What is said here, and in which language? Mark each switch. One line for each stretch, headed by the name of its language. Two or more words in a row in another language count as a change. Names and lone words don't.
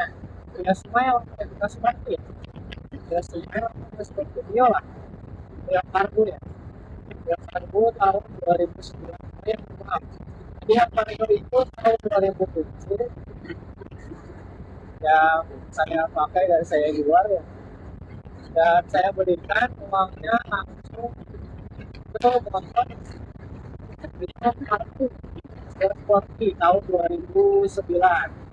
Indonesian: Mio Smile, Mio Sporty. Mio Smile, Mio Sporty, Mio lah. Mio Cargo ya. Mio Cargo tahun 2009. Maaf. Jadi yang Vario itu tahun 2007 yang saya pakai dan saya jual ya. Dan saya belikan uangnya langsung ke teman-teman Mio Cargo Sporty tahun 2009.